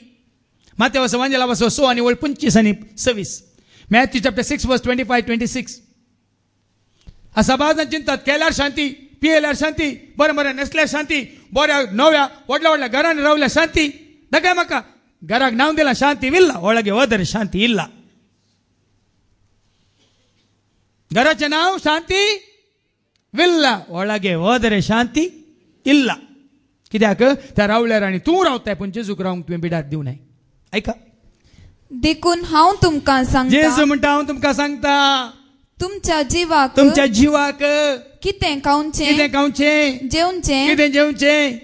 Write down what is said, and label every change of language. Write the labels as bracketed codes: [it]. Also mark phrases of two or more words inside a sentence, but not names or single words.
[kok] माथ्या वचो वांजेला वचो 6 आनी 25 आनी 26. [en] Matthew chapter 6 verse 25-26. [kok] आ सभाजान चिंतात केल्यार शांती, पियेल्यार शांती, बरें बरें न्हेसल्यार शांती, बऱ्या नव्या व्हडल्या व्हडल्या घरांनी रावल्यार शांती. दाखय म्हाका घराक नांव दिलां शांती विल्ला, [kn] ಒಳಗೆ ಹೋದರೆ ಶಾಂತಿ ಇಲ್ಲ. [kok] घराचें नांव शांती विल्ला, [kn] ಒಳಗೆ ಹೋದರೆ शांती ಇಲ್ಲ. [kok] कित्याक त्या रावल्यार आनी तूं रावताय पूण जेजूक रावंक तुवें बिडार दिवं नाय. ऐका, देखून हांव तुमकां सांगता, जेजू म्हणटा हांव तुमकां सांगता, तुमच्या जिवाक तुमच्या जिवाक कितें खावचें कितें खावचें जेवचें कितें जेवचें